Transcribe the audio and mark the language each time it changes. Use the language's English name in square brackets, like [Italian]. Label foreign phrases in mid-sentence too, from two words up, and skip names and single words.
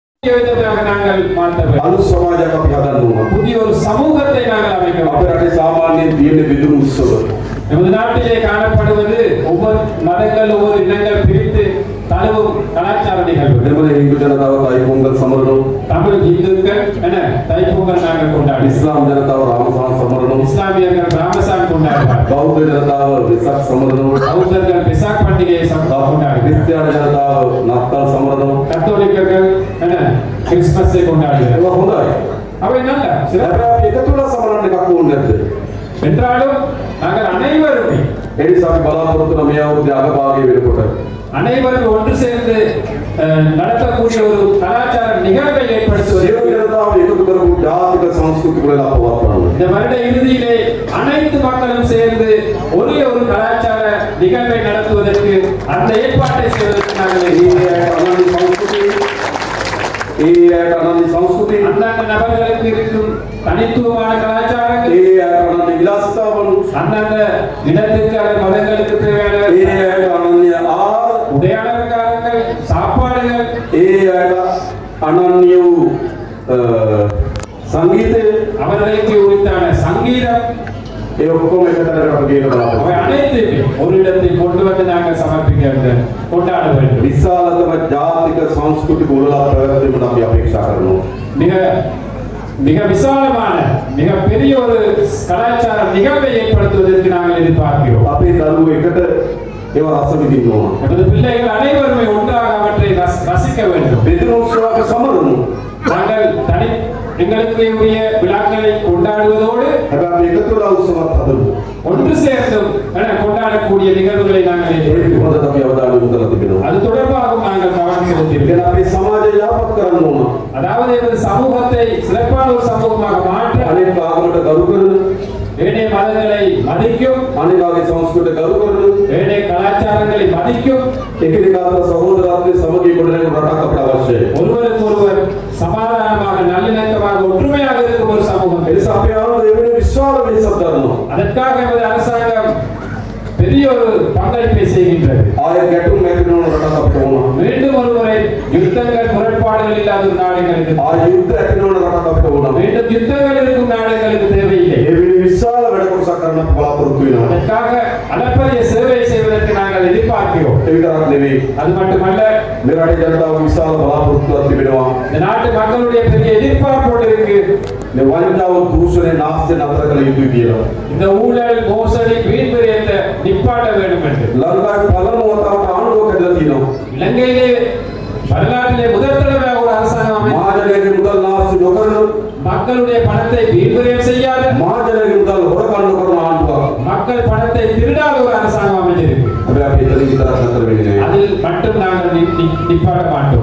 [Tamil] நாங்கள் மாற்ற [Sinhala] අලුත් සමාජයක් අපි හදන්න ඕන. [Tamil] புதிய ஒரு சமூகத்தை நாங்கள் அமைக்க வேண்டும். [Sinhala] අපේ රටේ සාමාන්‍යයෙන් තියෙන විදුරු උත්සව. [Tamil] நமது நாட்டிலே காணப்படுவது ஒவ்வொரு மதங்கள் ஒவ்வொரு இனங்கள் பிரித்து தழுவும் கலாச்சார நிகழ்வு. [Sinhala] දෙමළ හින්දු ජනතාව තයි පොංගල් සමරනවා. [Tamil] தமிழ் இந்துக்கள் என்ன தைப்பொங்கல் நாங்கள் கொண்டாடுவோம். [Sinhala] ඉස්ලාම් ජනතාව රාමසාන් සමරනවා. [Tamil] இஸ்லாமியர்கள் ராமசான் கொண்டாடுவார்கள். [Sinhala] බෞද්ධ ජනතාව වෙසක් සමරනවා. [Tamil] பௌத்தர்கள் பெசாக் பண்டிகையை கொண்டாடுவார்கள். [Sinhala] ක්‍රිස්තියානි ජනතාව නත්තල් සමරනවා. [Tamil] கத்தோலிக்கர்கள் என்ன கிறிஸ்துமஸை கொண்டாடுவார்கள். [Sinhala] ඒක හොඳයි. [Tamil] அவை நல்ல [Sinhala] හැබැයි අපි එකතු වෙලා සමරන්න එකක් ඕනේ නැද්ද? [Tamil] என்றாலும் நாங்கள் அனைவருமே [Sinhala] ඒ නිසා අපි බලාපොරොත්තු වෙන මේ අවුරුද්දේ අගභාගයේ වෙනකොට [Tamil] அனைவரும் ஒன்று சேர்ந்து நடத்தக்கூடிய ஒரு கலாச்சார நிகழ்வை ஏற்படுத்துவது. [Sinhala] සියලු ජනතාව එකතු කරපු ජාතික සංස්කෘතික වල අපවත්වනවා. [Tamil] இந்த வருட இறுதியிலே அனைத்து மக்களும் சேர்ந்து ஒரே ஒரு கலாச்சார நிகழ்வை நடத்துவதற்கு அந்த ஏற்பாட்டை செய்வதற்கு நாங்கள் [Sinhala] අනන්‍ය සංස්කෘතිය [Tamil] அந்தந்த நபர்களுக்கு இருக்கும் தனித்துவமான கலாச்சாரங்கள் [Sinhala] අනන්‍ය විලාසිතාවන් [Tamil] அந்தந்த இடத்துக்கு அல்லது மதங்களுக்கு தேவையான [Sinhala] අනන්‍ය ආහාර [Tamil] உடையாளர்கள் சாப்பாடுகள் [Sinhala] අනන්‍ය වූ සංගීතය [Tamil] அவர்களுக்கு உரித்தான சங்கீதம் [Sinhala] ඒ ඔක්කොම එකතරට අපි කියනවා. [Tamil] அவை அனைத்தையுமே ஒரு இடத்தில் கொண்டு வந்து நாங்கள் சமர்ப்பிக்க வேண்டும், கொண்டாட வேண்டும். [Sinhala] විශාලතම ජාතික සංස්කෘතික උළෙලක් පැවැත්වීමට අපි අපේක්ෂා කරනවා. [Tamil] மிக மிக விசாலமான மிக பெரிய ஒரு கலாச்சார நிகழ்வை ஏற்படுத்துவதற்கு நாங்கள் எதிர்பார்க்கிறோம். [Sinhala] අපේ දරුවෝ එකට ඒව රස විඳින්න ඕන. [Tamil] நமது பிள்ளைகள் அனைவருமே ஒன்றாக அவற்றை ரசிக்க வேண்டும். [Sinhala] බෙදුණු උත්සවක සමරමු. [Tamil] நாங்கள் தனி எங்களுக்கு உரிய விழாக்களை கொண்டாடுவதோடு [Sinhala] හැබැයි අපි එකතු වෙලා උත්සවත් හදමු. [Tamil] ஒன்று சேர்ந்தும் கொண்டாடக்கூடிய நிகழ்வுகளை நாங்கள் [Sinhala] ඒක හොඳට අපි අවධානය යොමු කරලා තිබෙනවා. [Tamil] அது தொடர்பாகவும் நாங்கள் கவனம் செலுத்தியிருக்கிறோம். [Sinhala] දැන් අපේ සමාජය යාපත් කරන්න ඕන. [Tamil] அதாவது இந்த சமூகத்தை சிறப்பான ஒரு சமூகமாக மாற்ற [Sinhala] අනෙක් ආගමට ගරු කරන, [Tamil] ஏனைய மதங்களை மதிக்கும், [Sinhala] අනෙකාගේ සංස්කෘතිය ගරු කරන, [Tamil] ஏனைய கலாச்சாரங்களை மதிக்கும், [Sinhala] එකිනෙකා අතර සහෝදරත්වයේ සමගිය ගොඩනැගෙන රටක් අපට අවශ්‍යයි. [Tamil] ஒருவருக்கு ஒருவர் சமாதானமாக நல்லிணக்கமாக ஒற்றுமையாக இருக்கும் ஒரு சமூகம். [Sinhala] ඒ නිසා අපි ආනන්ද එවැනි විශාල වෙනසක් ගන්නවා. [Tamil] அதற்காக நமது அரசாங்கம் பெரிய ஒரு பங்களிப்பை செய்கின்றது. [Sinhala] ආයෙ ගැටුම් ඇති වෙන රටක් අපට ඕන. [Tamil] மீண்டும் ஒருமுறை யுத்தங்கள் முரண்பாடுகள் இல்லாத ஒரு நாடுகளுக்கு, [Sinhala] ආයෙ යුද්ධ ඇති වෙන රටක් අපට ඕන. [Tamil] மீண்டும் யுத்தங்கள் இருக்கும் நாடுகளுக்கு தேவையில்லை. [Sinhala] ඒ වෙලේ විශාල වැඩ කොටසක් කරන්න අපි බලාපොරොත්තු වෙනවා. [Tamil] அதற்காக அளப்பரிய சேவை செய்வதற்கு நாங்கள் எதிர்பார்க்கிறோம். [Sinhala] ඒ විතරක් නෙවෙයි. [Tamil] அது மட்டுமல்ல, [Sinhala] මේ රටේ ජනතාව විශාල බලාපොරොත්තුවක් තිබෙනවා. [Tamil] இந்த நாட்டு மக்களுடைய பெரிய எதிர்பார்ப்போடு இருக்கு. [Sinhala] මේ වංචාව දූෂණය නාස්තිය නතර කළ යුතුයි කියලා. [Tamil] இந்த ஊழல் மோசடி வீண்விரயத்தை நிப்பாட்ட வேண்டும் என்று [Sinhala] ලංකාවේ පළමු වතාවට ආණ්ඩුවක් හැදලා තියෙනවා. [Tamil] இலங்கையிலே வரலாற்றிலே முதல் தடவையாக ஒரு அரசாங்கம் அமைத்து [Sinhala] මහජනයාගේ මුදල් නාස්ති නොකරන, [Tamil] மக்களுடைய பணத்தை வீண்விரயம் செய்யாத, [Sinhala] මහජනයාගේ මුදල් හොරකම් නොකරන ආණ්ඩුවක්. [Tamil] மக்கள் பணத்தை திருடாத ஒரு அரசாங்கம் அமைஞ்சிருக்கு. [Sinhala] හැබැයි අපි එතනින් විතරක් නතර වෙන්නේ නැහැ. [Tamil] அதில் மட்டும் நாங்கள் நிப்பாட்ட மாட்டோம்.